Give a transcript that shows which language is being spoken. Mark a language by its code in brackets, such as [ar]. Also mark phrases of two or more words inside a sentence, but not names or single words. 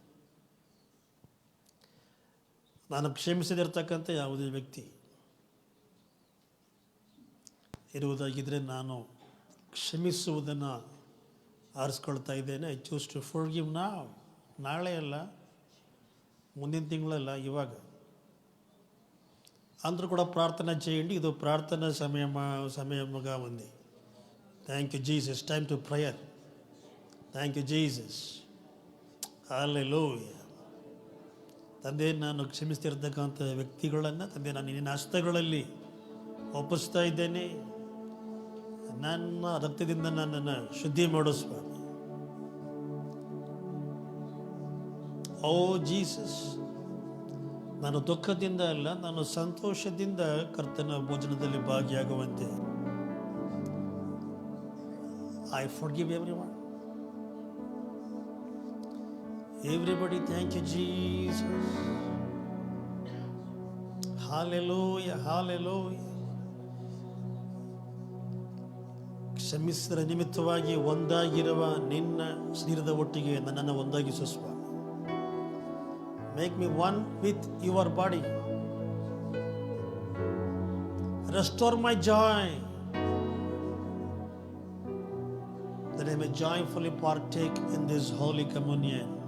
[kn] ನಾನು ಕ್ಷಮಿಸದಿರ್ತಕ್ಕಂಥ ಯಾವುದೇ ವ್ಯಕ್ತಿ ಇರುವುದಾಗಿದ್ದರೆ ನಾನು ಕ್ಷಮಿಸುವುದನ್ನು ಆರಿಸ್ಕೊಳ್ತಾ ಇದ್ದೇನೆ. [en] I choose to forgive now. [kn] ನಾಳೆ ಅಲ್ಲ, ಮುಂದಿನ ತಿಂಗಳಲ್ಲ, ಇವಾಗ. [te] అందరూ కూడా ప్రార్థన చేయండి. ఇది ప్రార్థన సమయముగా ఉంది. [en] Thank you Jesus. Time to prayer. Thank you Jesus. [kn] ಹಲ್ಲೆಲೂಯಾ. ತಂದೆ, ನಾನು ಕ್ಷಮಿಸ್ತಿರ್ತಕ್ಕಂಥ ವ್ಯಕ್ತಿಗಳನ್ನು ತಂದೆ ನಾನು ನಿನ್ನ ಹಸ್ತಗಳಲ್ಲಿ ಒಪ್ಪಿಸ್ತಾ ಇದ್ದೇನೆ. ನನ್ನ ರಕ್ತದಿಂದ ನನ್ನನ್ನು ಶುದ್ಧಿ ಮಾಡು ಸ್ವಾಮಿ. ಓ ಜೀಸಸ್, ನಾನು ದುಃಖದಿಂದ ಅಲ್ಲ, ನಾನು ಸಂತೋಷದಿಂದ ಕರ್ತನ ಭೋಜನದಲ್ಲಿ ಭಾಗಿಯಾಗುವಂತೆ [en] I forgive everyone. Everybody, thank you, Jesus. Hallelujah, hallelujah. [kn] ಕ್ಷಮಿಸಿದ ನಿಮಿತ್ತವಾಗಿ ಒಂದಾಗಿರುವ ನಿನ್ನ ಶರೀರದ ಒಟ್ಟಿಗೆ ನನ್ನನ್ನು ಒಂದಾಗಿಸು ಸ್ವಾಮಿ. [en] Make me one with your body. Restore my joy, that I may joyfully partake in this holy communion.